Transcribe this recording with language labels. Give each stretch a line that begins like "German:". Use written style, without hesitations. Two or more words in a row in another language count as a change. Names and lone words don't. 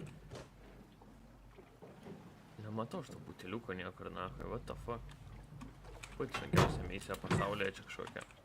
Lithuanian: Nematau aš to buteliuko niekur, nahai,
English: what the fuck?
Lithuanian: Pati sunkiausia misija pasaulyje čia kažkokia.